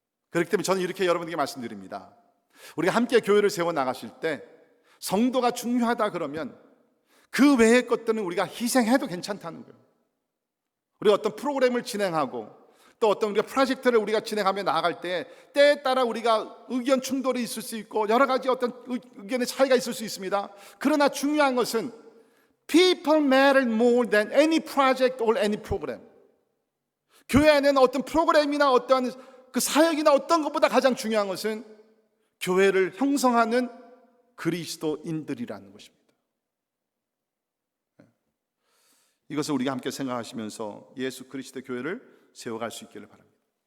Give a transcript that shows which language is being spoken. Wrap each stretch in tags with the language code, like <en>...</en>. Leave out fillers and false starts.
<ko>그렇기 때문에 저는 이렇게 여러분에게 말씀드립니다. 우리가 함께 교회를 세워 나가실 때 성도가 중요하다 그러면 그 외의 것들은 우리가 희생해도 괜찮다는 거예요. 우리가 어떤 프로그램을 진행하고 또 어떤 우리가 프로젝트를 우리가 진행하며 나아갈 때 때에 따라 우리가 의견 충돌이 있을 수 있고 여러 가지 어떤 의견의 차이가 있을 수 있습니다. 그러나 중요한 것은</ko> <en>People matter more than any project or any program.</en> <ko>교회 안에는 어떤 프로그램이나 어떤 그 사역이나 어떤 것보다 가장 중요한 것은 교회를 형성하는 그리스도인들이라는 것입니다. 이것을 우리가 함께 생각하시면서 예수 그리스도의 교회를 세워갈 수 있기를 바랍니다.</ko>